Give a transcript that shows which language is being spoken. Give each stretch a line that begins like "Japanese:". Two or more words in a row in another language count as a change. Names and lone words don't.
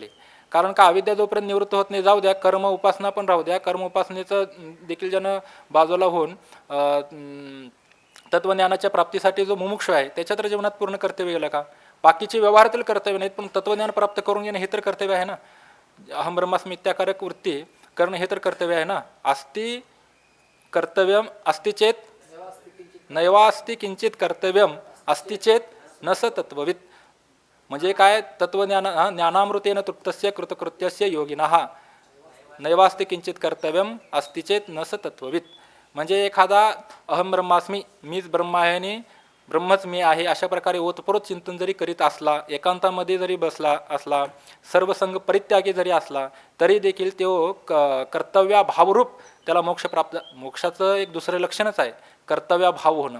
Marathi: कारण का, अविद्या जोपर्यंत निवृत्त होत नाही, जाऊ द्या, कर्म उपासना पण राहू द्या, कर्म उपासनेचं देखील ज्यानं बाजूला होऊन तत्त्वज्ञानाच्या प्राप्तीसाठी जो मुमुक्ष आहे त्याच्या तर जीवनात पूर्ण कर्तव्य गेलं का? बाकीचे व्यवहारातील कर्तव्य नाहीत, पण तत्त्वज्ञान प्राप्त करून घेणं हे तर कर्तव्य आहे ना.
Sanskrit: अहम ब्रह्मास्मी इत्याकारक
Marathi: वृत्ती करणं हे तर कर्तव्य आहे ना.
Sanskrit: अस्ति कर्तव्यम अस्ति चेत नैवास्ति किंचित कर्तव्यम अस्ति चेत न स तत्ववित.
Marathi: म्हणजे काय,
Sanskrit: ज्ञानामृतेन तृप्तस्य कृतकृत्यस्य योगिनः नैवास्ति किंचित कर्तव्यम अस्ति चेत न स तत्ववित.
Marathi: म्हणजे एखादा
Sanskrit: अहम ब्रह्मास्मी,
Marathi: मीच ब्रह्म आहे आणि ब्रह्मच मी आहे, अशा प्रकारे ओतप्रोत चिंतन जरी करीत असला, एकांतामध्ये जरी बसला असला, सर्वसंग परित्यागी जरी असला, तरी देखील तो कर्तव्याभावरूप त्याला मोक्ष प्राप्त. मोक्षाचं एक दुसरं लक्षणच आहे कर्तव्याभाव होणं.